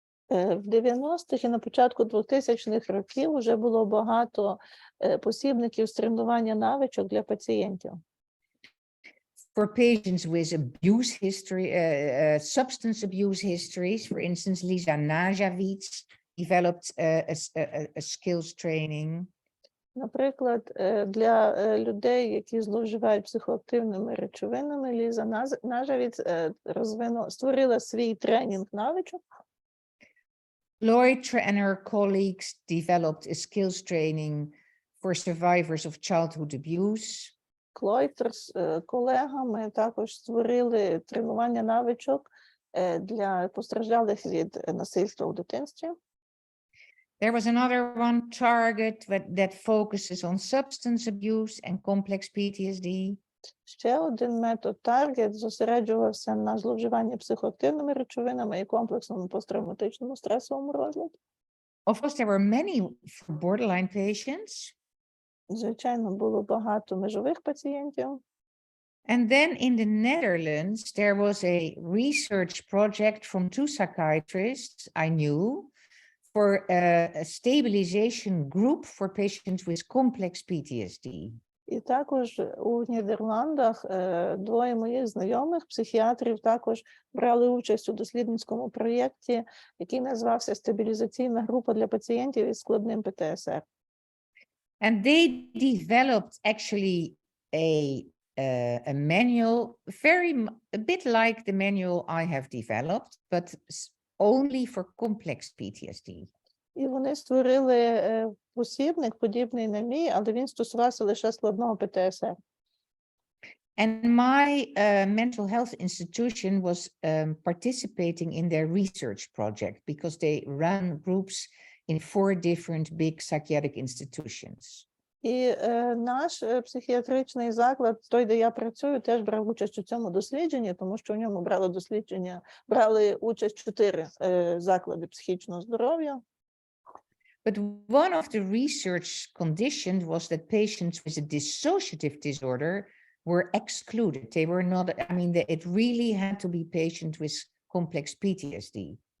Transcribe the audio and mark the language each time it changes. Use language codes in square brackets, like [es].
[uk] В 90-х і на початку 2000-х років вже було багато посібників з тренування навичок для пацієнтів. [en] For patients with abuse history, substance abuse histories, for instance, Lisa Najavits developed a skills training. [uk] Наприклад, для людей, які зловживають психоактивними речовинами, Ліза Нажавіц створила свій тренінг навичок. [en] Lloyd and her colleagues developed a skills training for survivors of childhood abuse. [uk] Клойд з колегами також створили тренування навичок для постраждалих від насильства у дитинстві. [en] There was another one, Target, that focuses on substance abuse and complex PTSD. [uk] Ще один метод Target зосереджувався на зловживанні психоактивними речовинами і комплексному посттравматичному стресовому розладі. [en] Of course, there were many for borderline patients. [uk] Звичайно, було багато межових пацієнтів. [en] And then in the Netherlands, there was a research project from two psychiatrists I knew for a stabilization group for patients with complex PTSD. [uk] І також у Нідерландах двоє моїх знайомих психіатрів також брали участь у дослідницькому проєкті, який назвався «Стабілізаційна група для пацієнтів із складним ПТСР». [en] And they developed actually a manual, a bit like the manual I have developed, but only for complex PTSD. [uk] І вони створили посібник, подібний на мій, але він стосувався лише складного ПТСР. [en] And my mental health institution was participating in their research project because they run groups in 4 different big psychiatric institutions. [uk] І наш психіатричний заклад, той, де я працюю, теж брав участь у цьому дослідженні, тому що в ньому брали участь 4 заклади психічного здоров'я. [en] But one of the research conditions was that patients with a dissociative disorder were excluded. They were not, I mean, it really had to be patients with complex PTSD.